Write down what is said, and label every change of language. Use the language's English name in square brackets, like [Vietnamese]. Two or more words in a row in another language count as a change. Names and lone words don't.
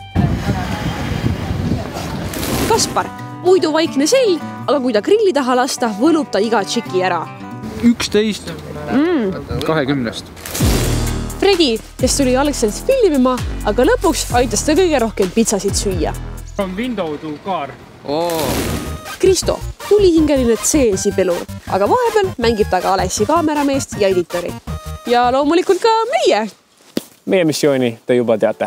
[Estonian] Kaspar, muidu vaikne sell, aga kui ta grilli taha lasta, võlub ta iga tšiki ära. 11 20. Fredi, kes tuli Alexist filmima, aga lõpuks aitas ta kõige rohkem pitsasid süüa. [English] From window to car. [Estonian] Kristo, tulihingeline C-si pelur, aga vahepeal mängib ta ka Alexi kaamerameest ja editori. Ja loomulikult ka meie. Meie missiooni te juba teate.